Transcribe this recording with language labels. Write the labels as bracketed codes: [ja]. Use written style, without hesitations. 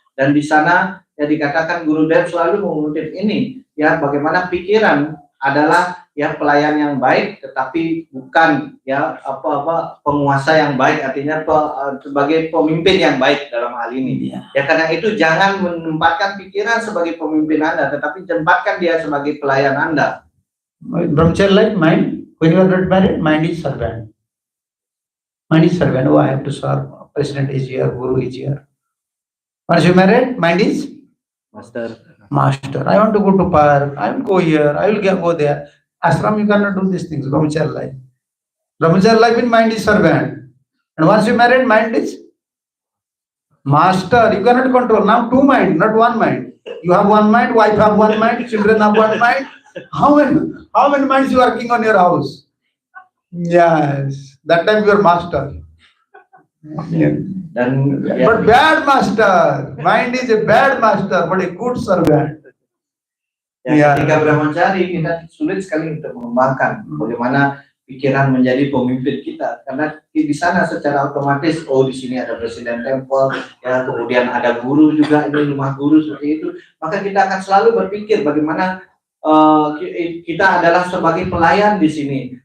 [id] Dan di sana, ya, dikatakan Guru Dev selalu mengutip ini, ya, bagaimana pikiran adalah, ya, pelayan yang baik, tetapi bukan, ya, penguasa yang baik, artinya sebagai pemimpin yang baik dalam hal ini. Ya, karena itu jangan menempatkan pikiran sebagai pemimpin Anda, tetapi tempatkan dia sebagai pelayan Anda. [en] Brahmachari life, mind, when you are not married, mind is servant. Mind is servant. Oh, I have to serve. President is here, Guru is here. Once you married, mind is master. I want to go to park. I will go here. I will go there. Ashram, you cannot do these things. Brahmachari life. Brahmachari life in mind is servant. And once you married, mind is master. You cannot control. Now two mind, not one mind. You have one mind, wife have one mind, children have one mind. How many minds you are working on your house? Yes, that time you are master. Yeah. [id] Dan, ya, [en] But bad master. Mind is a bad master, but a good servant. [id] ya, Ya. ketika brahmachari kita sulit sekali untuk mengembangkan bagaimana pikiran menjadi pemimpin kita, karena di sana secara otomatis, oh, di sini ada presiden temple, ya, kemudian ada guru juga, ini rumah guru seperti itu, maka kita akan selalu berpikir bagaimana kita adalah sebagai pelayan di sini.